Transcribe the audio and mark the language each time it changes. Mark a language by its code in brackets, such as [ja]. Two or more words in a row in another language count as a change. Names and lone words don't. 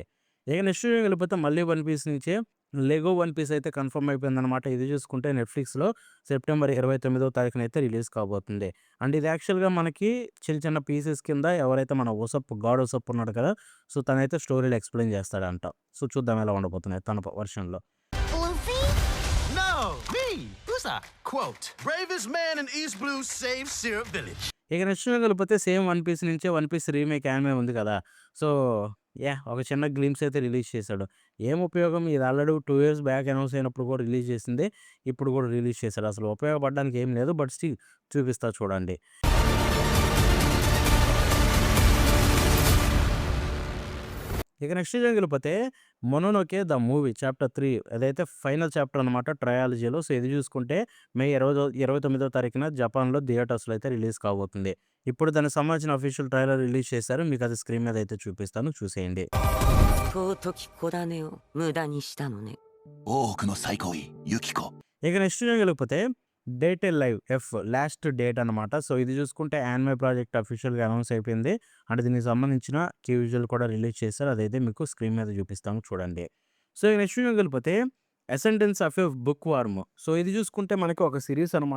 [te] ఇక నెక్స్ట్ విషయంకెళ్ళిపోతే మళ్ళీ 'వన్ పీస్' నుంచే 'లెగో వన్ పీస్' అయితే కన్ఫర్మ్ అయిపోయిందనమాట. ఇది చూసుకుంటే నెట్‌ఫ్లిక్స్‌లో సెప్టెంబర్ 29వ తారీఖునైతే రిలీజ్ కాబోతుంది. అండ్ ఇది యాక్చువల్‌గా మనకి చిన్న చిన్న పీసెస్ కింద ఎవరైతే మన గాడ్ ఓసప్ ఉన్నాడు కదా! సో, తనైతే స్టోరీలు ఎక్స్‌ప్లెయిన్ చేస్తాడంట. సో, చూద్దాం ఎలా ఉండబోతున్నాయి తన వర్షన్‌లో. [en] Luffy? No, me, Usopp. Quote, bravest man in East Blue saves Syrup Village. [te] ఇక నెక్స్ట్ వెళ్ళిపోతే సేమ్ 'వన్ పీస్' నుంచే 'వన్ పీస్' [en] remake anime [te] ఉంది కదా! సో, ఒక చిన్న గ్లింప్స్ అయితే రిలీజ్ చేశాడు. ఏం ఉపయోగం ఇది [en] already 2 years back announce [te] అయినప్పుడు కూడా రిలీజ్ చేసిందే. ఇప్పుడు కూడా రిలీజ్ చేశాడు. అసలు ఉపయోగపడడానికి ఏం లేదు. [en] but still [te] చూపిస్తా చూడండి. ఇక నెక్స్ట్ విషయంకెళ్ళిపోతే 'మొనోనోకే ద మూవీ' చాప్టర్ 3 అదైతే [en] final chapter [te] అనమాట ట్రయాలజీలో. సో, ఇది చూసుకుంటే మే 29వ తారీఖున జపాన్‌లో థియేటర్స్‌లో అయితే రిలీజ్ కాబోతుంది. ఇప్పుడు దానికి సంబంధించిన [en] official trailer [te] రిలీజ్ చేశారు. మీకు అది స్క్రీన్ మీద అయితే చూపిస్తాను చూసేయండి. [ja] 尊き子種を無駄にしたのね。多くの最高位、ユキコ。 [te] ఇక నెక్స్ట్ విషయంకెళ్ళిపోతే 'డేట్ ఏ లైవ్ ఎఫ్' [en] last date [te] అనమాట. సో, ఇది చూసుకుంటే [en] anime project [te] అఫీషియల్‌గా అనౌన్స్ అయిపోయింది. అండ్ దీనికి సంబంధించిన విజువల్ కూడా రిలీజ్ చేశారు. అదైతే మీకు స్క్రీన్ మీద చూపిస్తాను చూడండి. సో, ఈ నెక్స్ట్ విషయంకెళ్ళిపోతే 'అసెండెన్స్ ఆఫ్ ఎ బుక్ వర్మ్' సో, ఇది చూసుకుంటే మనకి ఒక సీరీస్ అనమాట.